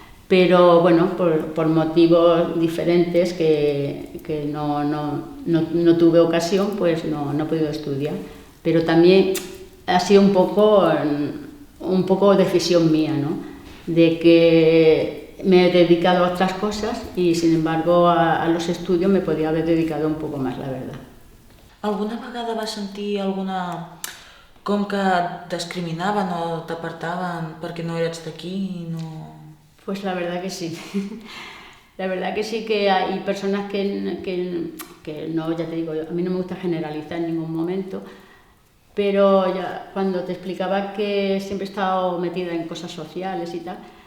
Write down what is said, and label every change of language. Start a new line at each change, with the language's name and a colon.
Spanish: Pero bueno, por motivos diferentes que no tuve ocasión, pues no he podido estudiar. Pero también ha sido un poco decisión mía, ¿no? De que me he dedicado a otras cosas y sin embargo a los estudios me podía haber dedicado un poco más, la verdad.
Catalan: Alguna vegada vas sentir com que et discriminaven o t'apartaven perquè no eres d'aquí?
Spanish: No... Pues la verdad que sí. La verdad que sí que hay personas que no, ya te digo, a mí no me gusta generalizar en ningún momento, pero ya cuando te explicaba que siempre he estado metida en cosas sociales y tal,